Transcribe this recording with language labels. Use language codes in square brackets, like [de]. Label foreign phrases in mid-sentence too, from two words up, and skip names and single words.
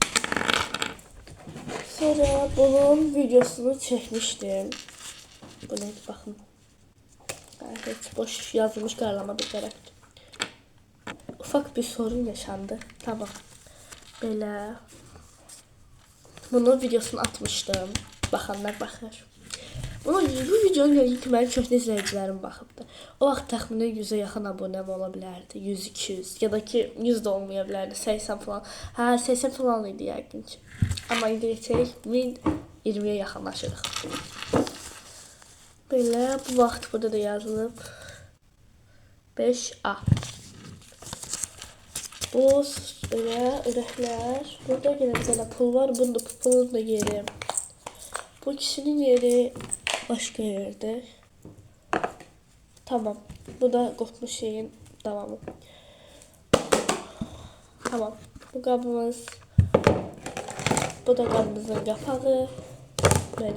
[tr] Sonra bunun videosunu çekmiştim. Bu neydi bakın. [az] Hiç boş yazılmış qaralama bir tərəfdir. [tr] Ufak bir sorun yaşandı. Tamam. Böyle. Bunun videosunu atmıştım. [az] Baxanlar baxır. Bu videonun ilk mənim köhnə izləyicilərim baxıbdı. O vaxt təxminən 100-ə yaxın abunəm ola bilərdi. 100-200 ya da ki 100 də olmaya bilərdi. 80 falan. 80 falan idi yəqin ki. Amma indi geçək 1020-yə yaxınlaşırıq. Belə bu vaxt burada da yazılıb 5A. Bu belə ürəklər. Burada yenə bir dənə pul var. Bunda pulun da yeri. [tr] Bu kişinin yeri başka yerde. Tamam. Bu da kopmuş şeyin devamı. Tamam. Bu kabımız. Bu da kabımızın kapağı. Böyle.